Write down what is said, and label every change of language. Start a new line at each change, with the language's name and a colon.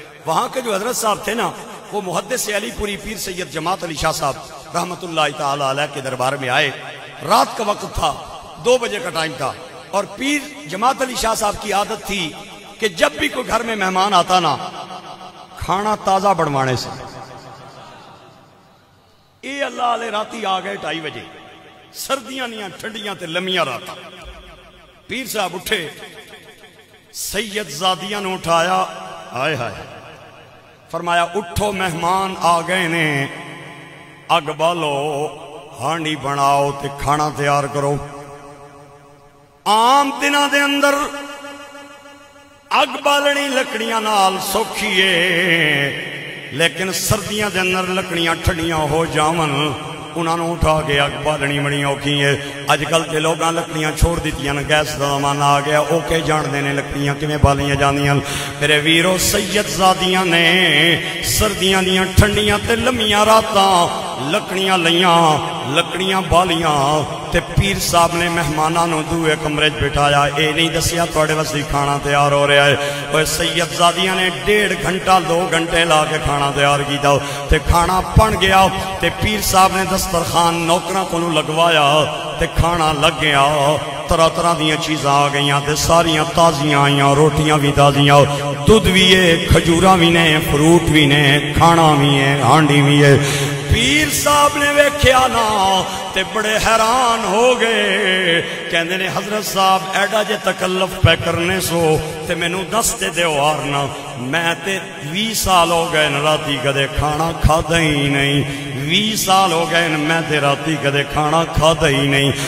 Urdu: وہاں کے جو حضرت صاحب تھے نا, وہ محدث علی پوری پیر سید جماعت علی شاہ صاحب رحمت اللہ تعالی علیہ کے دربار میں آئے. رات کا وقت تھا, 2 بجے کا ٹائم تھا, اور پیر جماعت علی شاہ صاحب کی عادت تھی کہ جب بھی کوئی گھر میں مہمان آتا نا, کھانا تازہ بنوانے سے.
Punjabi: اے اللہ علیہ راتی آ گئے 2:30 بجے, سردیاں نیاں ٹھنڈیاں تے لمیاں راتا. پیر صاحب اٹھے, سید زادیاں نے اٹھایا, آئے ہائے, فرمایا اٹھو مہمان آ گئے نے, اگ بالو, ہانڈی بناؤ تے کھانا تیار کرو. عام دنوں دے اندر اگ بالنی لکڑیاں نال سوکھی ہے, لیکن سردیاں دے اندر لکڑیاں ٹھنڈیاں ہو جاون انہاں نوں اٹھا کے اگ بالنی بڑی اوکھی ہے. اج کل تے لوگاں لکڑیاں چھوڑ دتیاں, گیس دا زمانہ آ گیا, اوکے جاندے نے لکڑیاں کیویں بالیاں جاندیاں. میرے ویرو, سید زادیاں نے سردیاں دیاں ٹھنڈیاں تے لمیاں راتاں لکڑیاں لیاں, لکڑیاں بالیاں تے پیر صاحب نے مہماناں نوں دوئے کمرے وچ بٹھایا. اے نہیں دسیا تواڈے واسطے کھانا تیار ہو رہا ہے. اوے سید زادیاں نے 1.5 گھنٹہ 2 گھنٹے لا کے کھانا تیار کیتا تے کھانا بن گیا. تے پیر صاحب نے دسترخوان نوکراں کولوں لگوایا تے کھانا لگ گیا. طرح طرح دیاں چیزاں آ گئیاں تے ساریاں تازیاں آئیاں, روٹیاں بھی تازیاں, دودھ بھی ہے, کھجوراں بھی نے, فروٹ بھی نے, کھانا بھی ہے, ہانڈی بھی ہے. پیر صاحب نے ویکھیا نا تے بڑے حیران ہو گئے. کہندے نے حضرت صاحب ایڈا جے تکلف پہ کرنے سو تے مینوں دس تے دیو آرنا, میں تے 20 سال ہو گئے راتی کدے کھانا کھادا ہی نہیں. 20 سال ہو گئے میں تے راتی کدے کھانا کھادا ہی نہیں.